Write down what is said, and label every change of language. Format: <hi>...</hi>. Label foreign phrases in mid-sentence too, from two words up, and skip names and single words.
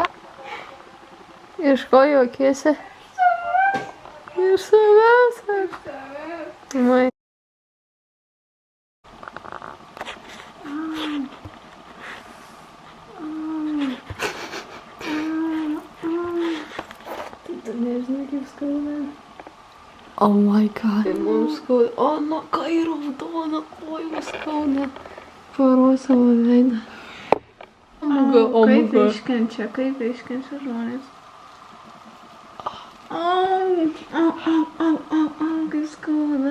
<lt>Iš ko juokiesi? Iš savęs. Mai. Nežinau, kaip skauda.</lt> <en>Oh my god.</en> <lt>Tai mums skauda. O, nuo kai raudona kojų skauda. Paruoju savo veidą. Kaip iškenčia žmonės. Kaip skauda.</lt>